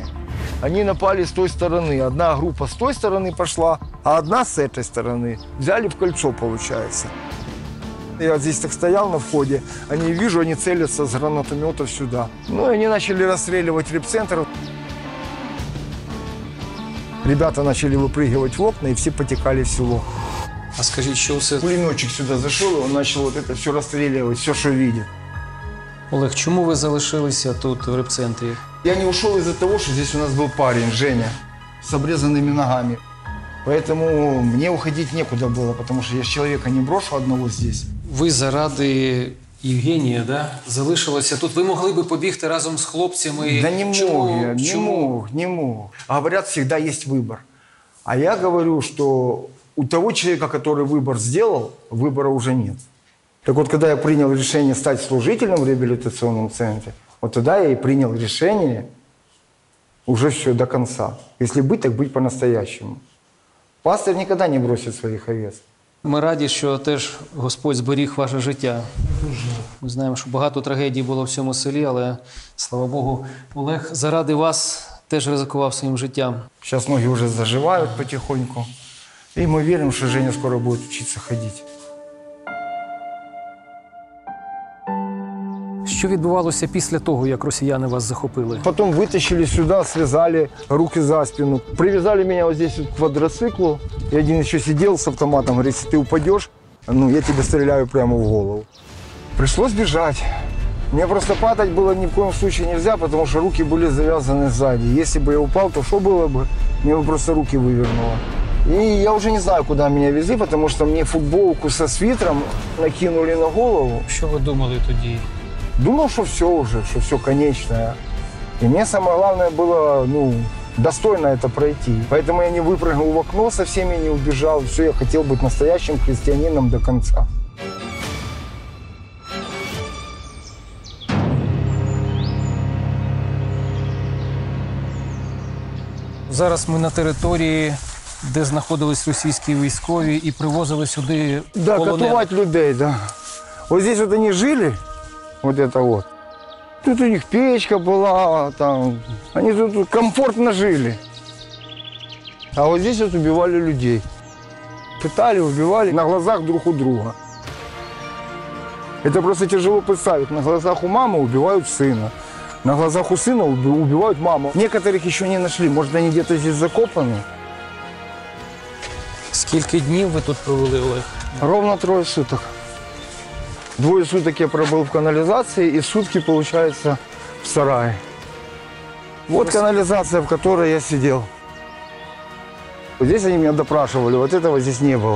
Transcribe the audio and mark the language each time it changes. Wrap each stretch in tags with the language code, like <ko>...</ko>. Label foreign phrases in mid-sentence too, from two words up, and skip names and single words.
<ru>Они напали с той стороны. Одна группа с той стороны пошла, а одна с этой стороны. Взяли в кольцо, получается. Я здесь так стоял на входе, они, вижу, они целятся с гранатометов сюда. Ну и они начали расстреливать репцентр. Ребята начали выпрыгивать в окна, и все потекали в село.</ru> <uk>А скажіть, що це?</uk> <ru>Пулеметчик сюда зашел, и он начал вот это все расстреливать, все, что видит.</ru> <uk>Олег, чому ви залишилися тут, в репцентрі?</uk> <ru>Я не ушел из-за того, что здесь у нас был парень, Женя, с обрезанными ногами. Поэтому мне уходить некуда было, потому что я человека не брошу одного здесь.</ru> <uk>Ви заради Євгенія, да? Залишилися тут. Ви могли би побігти разом з хлопцями.</uk> <ru>Да не мог я, не мог. Говорят, всегда есть выбор. А я говорю, что у того человека, который выбор сделал, выбора уже нет. Так вот, когда я принял решение стать служителем в реабилитационном центре, вот тогда я и принял решение уже все до конца. Если быть, так быть по-настоящему. Пастор никогда не бросит своих овец.</ru> <uk>Ми раді, що теж Господь зберіг ваше життя. Ми знаємо, що багато трагедій було в цьому селі, але, слава Богу, Олег заради вас теж ризикував своїм життям.</uk> <ru>Сейчас ноги уже заживают потихоньку. И мы верим, что Женя скоро будет учиться ходить.</ru> <uk>Що відбувалося після того, як росіяни вас захопили?</uk> <ru>Потом вытащили сюда, связали руки за спину. Привязали меня вот здесь вот к квадроциклу. И один еще сидел с автоматом, говорит, если ты упадешь, ну, я тебе стреляю прямо в голову. Пришлось бежать. Мне просто падать было ни в коем случае нельзя, потому что руки были завязаны сзади. Если бы я упал, то что было бы? Мне бы просто руки вывернуло. И я уже не знаю, куда меня везли, потому что мне футболку со свитером накинули на голову.</ru> <uk>Що ви думали тоді?</uk> <ru>Думал, что все уже, что все конечное. И мне самое главное было, ну, достойно это пройти. Поэтому я не выпрыгнул в окно, со всеми не убежал. Все, я хотел быть настоящим христианином до конца.</ru> <uk>Зараз ми на території, де знаходились російські військові і привозили сюди</uk> <ru>Да,</ru> <uk>полонених. катувать людей, да.</uk> <ru>Вот здесь вот они жили, вот это вот. Тут у них печка была, там. Они тут комфортно жили. А вот здесь вот убивали людей. Пытали, убивали на глазах друг у друга. Это просто тяжело представить. На глазах у мамы убивают сына. На глазах у сына убивают маму. Некоторых еще не нашли. Может, они где-то здесь закопаны.</ru> <uk>Скільки днів ви тут провели, Олег?</uk> <ru>Ровно 3 суток. 2 суток я пробыл в канализации, и сутки, получается, в сарае. Вот канализация, в которой я сидел. Вот здесь они меня допрашивали, вот этого здесь не было.</ru>